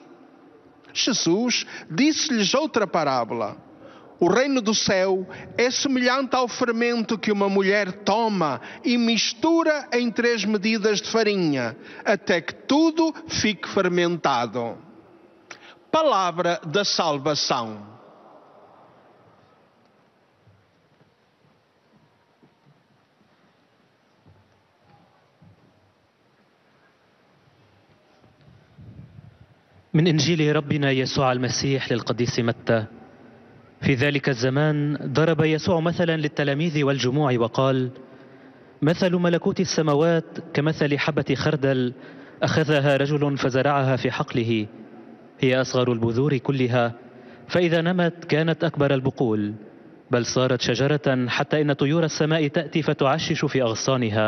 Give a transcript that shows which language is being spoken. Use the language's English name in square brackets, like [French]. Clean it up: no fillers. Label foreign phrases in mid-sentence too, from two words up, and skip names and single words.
[Portuguese] Jesus disse-lhes outra parábola. O reino do céu é semelhante ao fermento que uma mulher toma e mistura em 3 medidas de farinha, até que tudo fique fermentado. Palavra da salvação. [Arabic] من إنجيل ربنا يسوع المسيح للقديس متى. في ذلك الزمان ضرب يسوع مثلا للتلاميذ والجموع وقال: مثل ملكوت السماوات كمثل حبة خردل أخذها رجل فزرعها في حقله، هي أصغر البذور كلها، فإذا نمت كانت أكبر البقول، بل صارت شجرة حتى إن طيور السماء تأتي فتعشش في أغصانها.